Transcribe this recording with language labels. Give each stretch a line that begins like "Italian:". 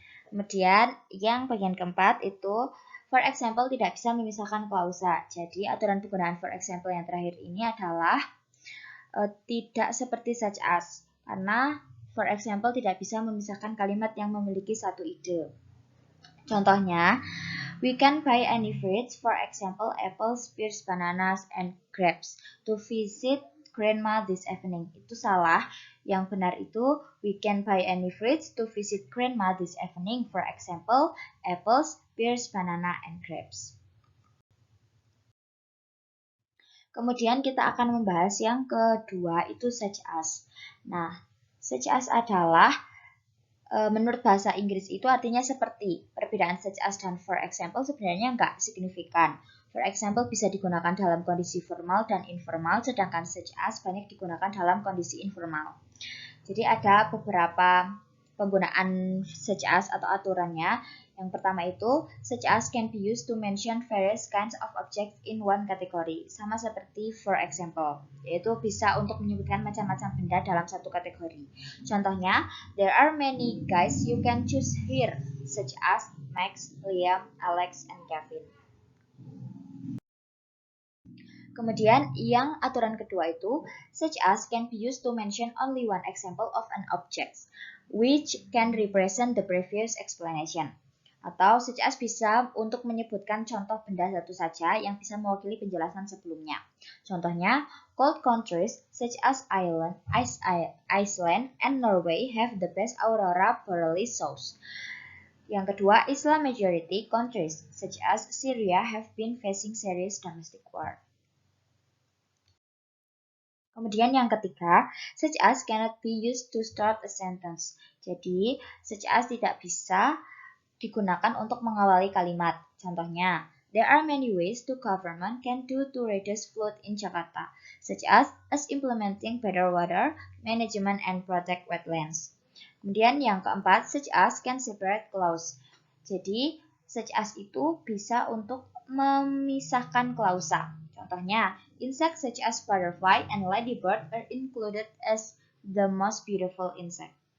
Indonesian: Kemudian yang bagian keempat itu, for example tidak bisa memisahkan klausa. Jadi aturan penggunaan for example yang terakhir ini adalah tidak seperti such as, karena for example tidak bisa memisahkan kalimat yang memiliki satu ide. Contohnya,
English: we can buy any fruits, for example apples, pears, bananas, and grapes, to visit grandma this evening.
Indonesian: Itu salah. Yang benar itu,
English: we can buy any fruits to visit grandma this evening, for example apples, pears, banana, and grapes.
Indonesian: Kemudian kita akan membahas yang kedua, itu such as. Nah, such as adalah menurut bahasa Inggris itu artinya seperti. Perbedaan such as dan for example sebenarnya nggak signifikan. For example bisa digunakan dalam kondisi formal dan informal, sedangkan such as banyak digunakan dalam kondisi informal. Jadi ada beberapa penggunaan such as atau aturannya. Yang pertama itu,
English: such as can be used to mention various kinds of objects in one category.
Indonesian: Sama seperti for example, yaitu bisa untuk menyebutkan macam-macam benda dalam satu kategori. Contohnya,
English: there are many guys you can choose here, such as Max, Liam, Alex, and Kevin.
Indonesian: Kemudian yang aturan kedua itu,
English: such as can be used to mention only one example of an object, which can represent the previous explanation.
Indonesian: Atau such as bisa untuk menyebutkan contoh benda satu saja yang bisa mewakili penjelasan sebelumnya. Contohnya,
English: cold countries such as Iceland and Norway have the best aurora borealis shows.
Indonesian: Yang kedua,
English: Islam majority countries such as Syria have been facing serious domestic war.
Indonesian: Kemudian yang ketiga,
English: such as cannot be used to start a sentence.
Indonesian: Jadi, such as tidak bisa digunakan untuk mengawali kalimat. Contohnya,
English: there are many ways the government can do to reduce flood in Jakarta, such as implementing better water management and protect wetlands.
Indonesian: Kemudian yang keempat,
English: such as can separate clause.
Indonesian: Jadi, such as itu bisa untuk memisahkan klausa. Contohnya,
English: insects such as butterfly and ladybird are included as the most beautiful insect.